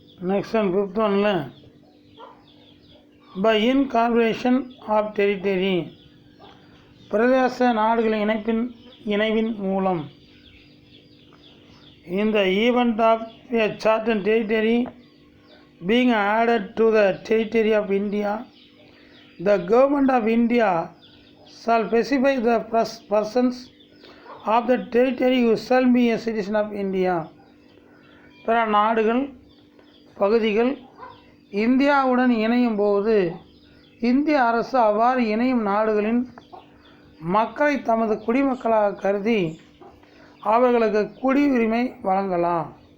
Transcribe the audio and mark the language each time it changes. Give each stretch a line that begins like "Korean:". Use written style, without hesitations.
English: next one fifth ஒன்ல by incorporation of territory
Tamil: பிரதேச நாடுகளின் இணைவின் மூலம்.
English: In the event of a certain territory being added to the territory of India, the government of India shall specify the persons of the territory who shall be a citizen of India.
Tamil: பிற நாடுகள் பகுதிகள் இந்தியாவுடன் இணையும் போது இந்திய அரசு அவ்வாறு இணையும் நாடுகளின் மக்களை தமது குடிமக்களாக கருதி அவர்களுக்கு குடியுரிமை வழங்கலாம்.